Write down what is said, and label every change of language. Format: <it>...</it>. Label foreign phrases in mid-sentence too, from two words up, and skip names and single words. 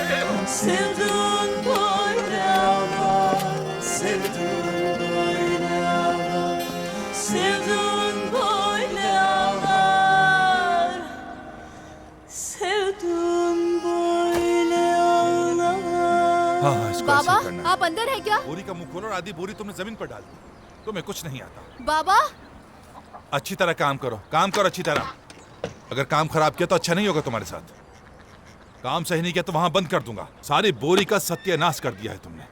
<tr>Sevdun böyle ağlar, sevdun böyle ağlar. Sevdun böyle ağlar, sevdun böyle ağlar.</tr> <ur>ہاں ہاں اس کو बाबा, ایسے کرنا ہے. آپ اندر ہے کیا? بوری کا منہ کھولو اور آدھی بوری تم نے زمین پر ڈال دی. تمہیں کچھ نہیں آتا. बाबा, اچھی طرح کام کرو اچھی طرح۔ اگر کام خراب کیا تو اچھا نہیں ہوگا تمہارے ساتھ. کام صحیح نہیں کیا تو وہاں بند کر دوں گا۔ ساری بوری کا ستیاناس کر دیا ہے تم نے.</ur>